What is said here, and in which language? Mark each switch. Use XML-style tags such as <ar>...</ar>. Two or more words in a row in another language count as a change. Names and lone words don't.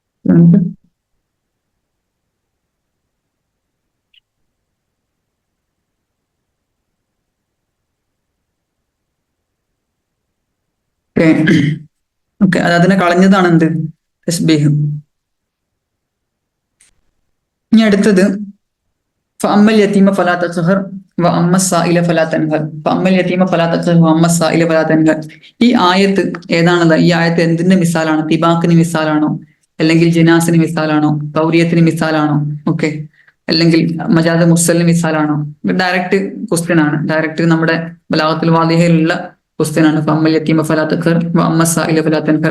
<en>okay okay,</en> <ml>അത് അതിനെ കളഞ്ഞതാണ് എന്ത് തസ്ബീഹ്. ഇനി അടുത്തത്</ml> <ar>فأما اليتيم فلا تقهر وأما السائل فلا تنهر فأما اليتيم فلا تقهر وأما السائل فلا تنهر.</ar> <ml>ഈ ആയത്ത് ഏതാണത്? ഈ ആയത്ത് എന്തിന്റെ മിസാലാണ്? തിബാക്കിന് മിസാലാണോ, അല്ലെങ്കിൽ ജിനാസിന് മിസാലാണോ, തൗരിയത്തിന് മിസാലാണോ, ഓക്കെ, അല്ലെങ്കിൽ മജാദ് മുർസലിന് മിസാലാണോ?</ml> <en>direct question</en> <ml>ആണ്, ഡയറക്റ്റ് നമ്മുടെ ബലാഗത്തുൽ വാദിഹയിലുള്ള ക്വസ്റ്റ്യൻ ആണ്.</ml> <ar>فأما اليتيم فلا تقهر وأما السائل فلا تنهر.</ar>